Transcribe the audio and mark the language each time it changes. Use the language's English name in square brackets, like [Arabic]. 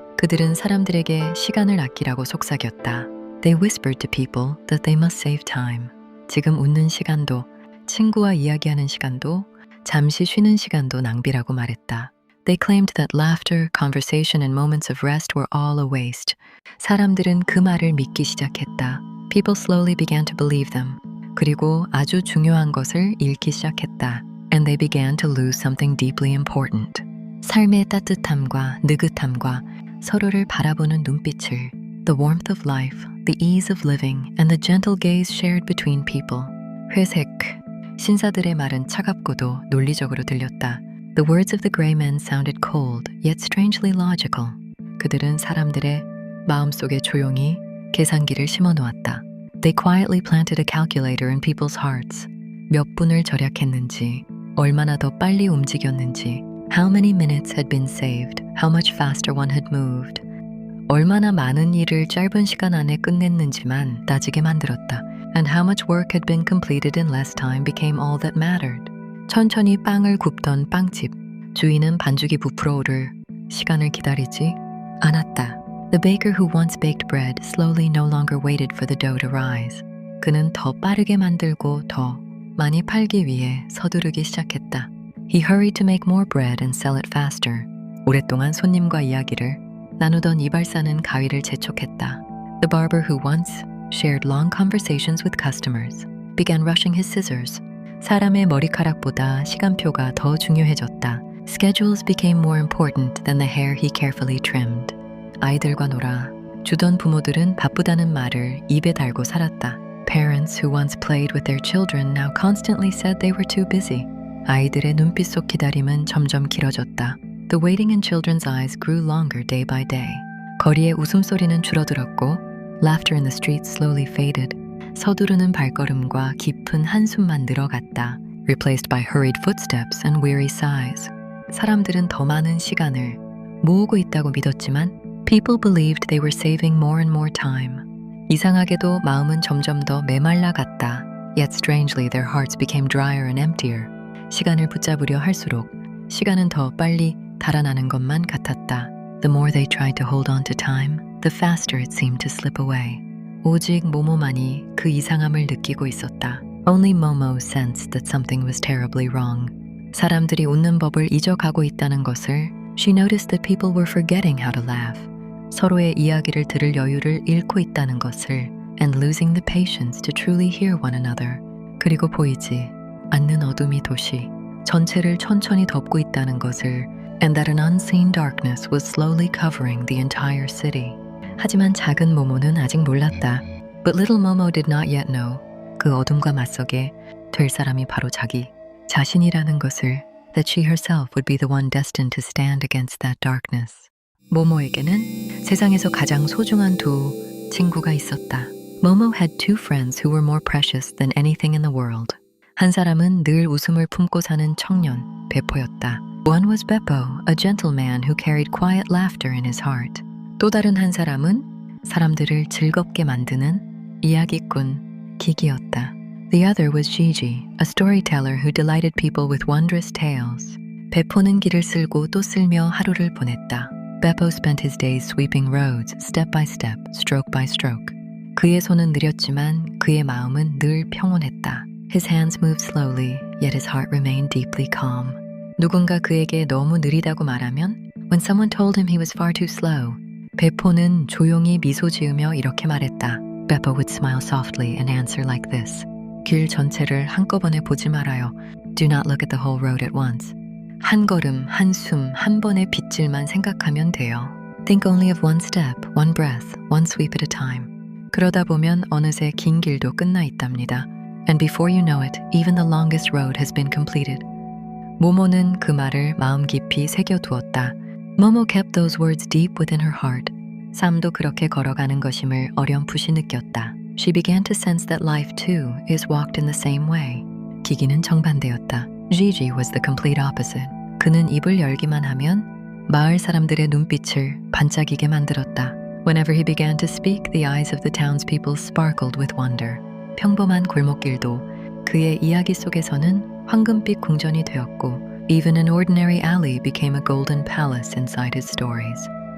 [Korean] 그들은 사람들에게 시간을 아끼라고 속삭였다. [English] They whispered to people that they must save time. [Korean] 지금 웃는 시간도, 친구와 이야기하는 시간도, 잠시 쉬는 시간도 낭비라고 말했다. [English] They claimed that laughter, conversation, and moments of rest were all a waste. [Korean] 사람들은 그 말을 믿기 시작했다. [English] People slowly began to believe them. [Korean] 그리고 아주 중요한 것을 잃기 시작했다. [English] And they began to lose something deeply important. [Korean] 삶의 따뜻함과 느긋함과 서로를 바라보는 눈빛을 [English] The warmth of life, the ease of living, and the gentle gaze shared between people. [Korean] 회색, 신사들의 말은 차갑고도 논리적으로 들렸다. [English] The words of the gray men sounded cold, yet strangely logical. [Korean] 그들은 사람들의 마음속에 조용히 계산기를 심어놓았다. [English] They quietly planted a calculator in people's hearts. [Korean] 몇 분을 절약했는지, 얼마나 더 빨리 움직였는지, [English] how many minutes had been saved, how much faster one had moved. [Korean] 얼마나 많은 일을 짧은 시간 안에 끝냈는지만 따지게 만들었다. [English] And how much work had been completed in less time became all that mattered. [Korean] 천천히 빵을 굽던 빵집. 주인은 반죽이 부풀어 오를 시간을 기다리지 않았다. [English] The baker who once baked bread slowly no longer waited for the dough to rise. [Korean] 그는 더 빠르게 만들고 더 많이 팔기 위해 서두르기 시작했다. [English] He hurried to make more bread and sell it faster. [Korean] 오랫동안 손님과 이야기를 나누던 이발사는 가위를 재촉했다. [English] The barber who once shared long conversations with customers began rushing his scissors. [Korean] 사람의 머리카락보다 시간표가 더 중요해졌다. [English] Schedules became more important than the hair he carefully trimmed. [Korean] 아이들과 놀아 주던 부모들은 바쁘다는 말을 입에 달고 살았다. [English] Parents who once played with their children now constantly said they were too busy. [Korean] 아이들의 눈빛 속 기다림은 점점 길어졌다. [English] The waiting in children's eyes grew longer day by day. [Korean] 거리의 웃음소리는 줄어들었고 [English] Laughter in the streets slowly faded. [Korean] 서두르는 발걸음과 깊은 한숨만 늘어갔다. [English] Replaced by hurried footsteps and weary sighs. [Korean] 사람들은 더 많은 시간을 모으고 있다고 믿었지만 [English] People believed they were saving more and more time. [Korean] 이상하게도 마음은 점점 더 메말라 갔다. [English] Yet strangely their hearts became drier and emptier. [Korean] 시간을 붙잡으려 할수록 시간은 더 빨리 달아나는 것만 같았다. [English] The more they tried to hold on to time, the faster it seemed to slip away. [Korean] 오직 모모만이 그 이상함을 느끼고 있었다. [English] Only Momo sensed that something was terribly wrong. [Korean] 사람들이 웃는 법을 잊어가고 있다는 것을 [English] She noticed that people were forgetting how to laugh. [Korean] 서로의 이야기를 들을 여유를 잃고 있다는 것을 [English] and losing the patience to truly hear one another. [Korean] 그리고 보이지 않는 어둠이 도시 전체를 천천히 덮고 있다는 것을 [English] and that an unseen darkness was slowly covering the entire city. [Korean] 하지만 작은 모모는 아직 몰랐다. [English] But little Momo did not yet know. [Korean] 그 어둠과 맞서게 될 사람이 바로 자기 자신이라는 것을 [English] that she herself would be the one destined to stand against that darkness. [Korean] 모모에게는 세상에서 가장 소중한 두 친구가 있었다. [English] Momo had two friends who were more precious than anything in the world. [Korean] 한 사람은 늘 웃음을 품고 사는 청년, 베포였다. [English] One was Beppo, a gentleman who carried quiet laughter in his heart. [Korean] 또 다른 한 사람은 사람들을 즐겁게 만드는 이야기꾼, 기기였다. [English] The other was Gigi, a storyteller who delighted people with wondrous tales. [Korean] 베포는 길을 쓸고 또 쓸며 하루를 보냈다. [English] Beppo spent his days sweeping roads, step by step, stroke by stroke. [Korean] 그의 손은 느렸지만 그의 마음은 늘 평온했다. [English] His hands moved slowly, yet his heart remained deeply calm. 누군가 그에게 너무 느리다고 말하면 When someone told him he was far too slow, [Korean] 베포는 조용히 미소 지으며 이렇게 말했다. [English] Beppo would smile softly and answer like this. [Korean] 길 전체를 한꺼번에 보지 말아요. [English] Do not look at the whole road at once. [Korean] 한 걸음, 한 숨, 한 번의 빗질만 생각하면 돼요. [English] Think only of one step, one breath, one sweep at a time. [Korean] 그러다 보면 어느새 긴 길도 끝나 있답니다. [English] And before you know it, even the longest road has been completed. [Korean] 모모는 그 말을 마음 깊이 새겨두었다. [English] Momo kept those words deep within her heart. [Korean] 삶도 그렇게 걸어가는 것임을 어렴풋이 느꼈다. [English] She began to sense that life too is walked in the same way. [Korean] 기기는 정반대였다. [English] Gigi was the complete opposite. [Korean] 그는 입을 열기만 하면 마을 사람들의 눈빛을 반짝이게 만들었다. [English] Whenever he began to speak, the eyes of the townspeople sparkled with wonder. [Korean] 평범한 골목길도 그의 이야기 속에서는 황금빛 궁전이 되었고 [English] Even an ordinary alley became a golden palace inside his stories.